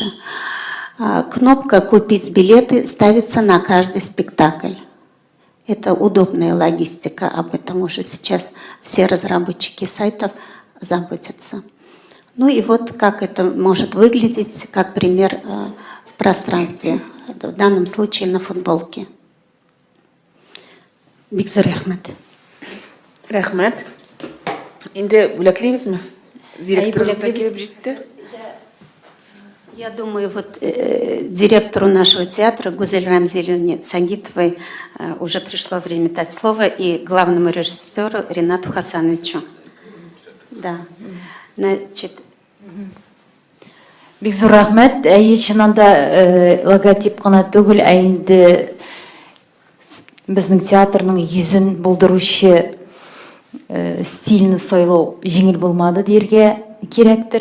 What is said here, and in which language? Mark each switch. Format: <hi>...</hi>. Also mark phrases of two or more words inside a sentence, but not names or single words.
<ru>Кнопка «Купить билеты» ставится на каждый спектакль. Это удобная логистика, об этом уже сейчас все разработчики сайтов заботятся. Ну и вот как это может выглядеть, как пример в пространстве, в данном случае на футболке.</ru> <tt>Бикзур рахмат. Рахмат. Инде бүләклейбезме? Директорыбыз да килеп җитте.</tt> <ru>Я думаю, вот директору нашего театра Гузель Рамзелевне Сагитовой уже пришло время дать слово, и главному режиссеру Ринату Хасановичу. Да. Значит,</ru> <tt>Бикзур рахмет. Чынында логотип кына түгел, инде безнең театрның йөзен булдыручы стильны сойлау жеңіл булмады диергә кирәктер.</tt>